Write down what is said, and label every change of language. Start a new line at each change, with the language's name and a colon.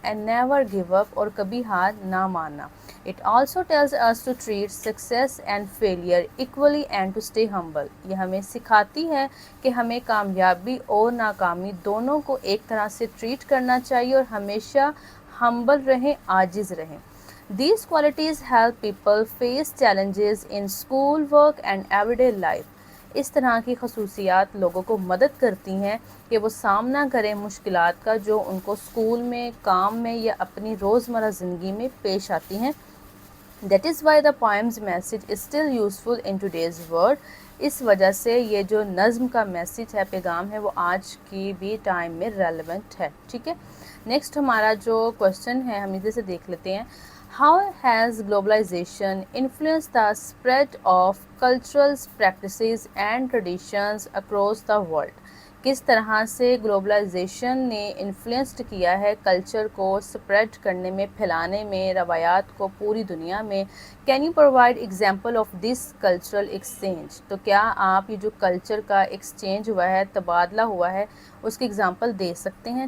English: and never give up,
Hindi: और कभी हार ना मानना।
English: it also tells us to treat success and failure equally and to stay humble,
Hindi: ये हमें सिखाती है कि हमें कामयाबी और नाकामी दोनों को एक तरह से ट्रीट करना चाहिए और हमेशा हम्बल रहें, आजिज़ रहें।
English: These qualities help people face challenges in school, work and everyday life.
Hindi: इस तरह की खसूसियात लोगों को मदद करती हैं कि वो सामना करें मुश्किलात का, जो उनको स्कूल में, काम में या अपनी रोज़मर्रा ज़िंदगी में पेश आती हैं।
English: That is why the poem's message is still useful in today's world.
Hindi: इस वजह से ये जो नज़्म का मैसेज है, पैगाम है, वो आज की भी टाइम में रेलेवेंट है। ठीक है, नेक्स्ट हमारा जो क्वेश्चन है हम इधर से देख लेते हैं।
English: How has globalization influenced the spread of cultural practices and traditions across the world?
Hindi: किस तरह से ग्लोबलाइजेशन ने इन्फ्लुएंस्ड किया है कल्चर को स्प्रेड करने में, फैलाने में, रवायात को पूरी दुनिया में।
English: Can you provide example of this cultural exchange?
Hindi: तो क्या आप ये जो कल्चर का एक्सचेंज हुआ है, तबादला हुआ है, उसकी एग्जांपल दे सकते हैं?